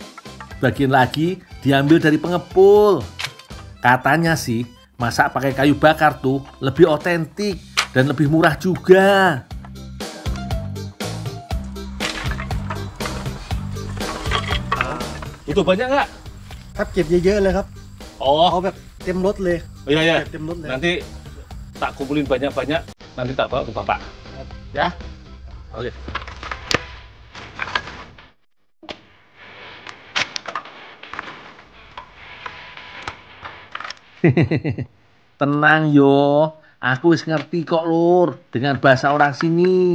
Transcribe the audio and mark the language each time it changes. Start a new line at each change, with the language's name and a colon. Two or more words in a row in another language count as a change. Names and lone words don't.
Indonesian: Bagian lagi diambil dari pengepul. Katanya sih masak pakai kayu bakar tuh lebih otentik dan lebih murah juga. Itu banyak nggak?
Thai: ครับเก็บเยอะๆเลยครับ
Indonesian: Oh,
Thai: เอาแบบเต็มรถเลย
Indonesian: iya ya.
Thai: เต็มรถเลย
Indonesian: Nanti tak kumpulin banyak-banyak, nanti tak bawa ke bapak. Ya? Oke.
Javanese: Tenang yo, aku wis ngerti kok lur
Indonesian: dengan bahasa orang sini.